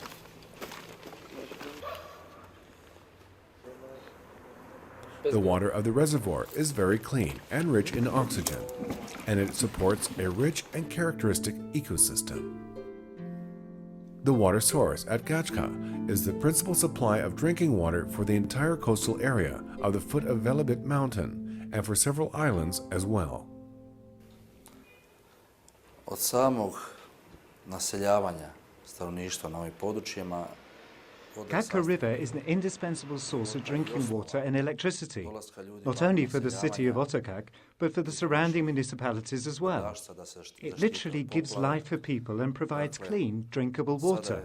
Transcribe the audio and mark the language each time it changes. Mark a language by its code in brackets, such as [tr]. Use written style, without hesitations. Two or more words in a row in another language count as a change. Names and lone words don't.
[en] The water of the reservoir is very clean and rich in oxygen, and it supports a rich and characteristic ecosystem. The water source at Gacka is the principal supply of drinking water for the entire coastal area of the foot of Velebit mountain and for several islands as well. [hr] Od samog naseljavanja stanovništva na ovim područjima [en] Gacka River is an indispensable source of drinking water and electricity, not only for the city of Otočak, but for the surrounding municipalities as well. It literally gives life for people and provides clean, drinkable water.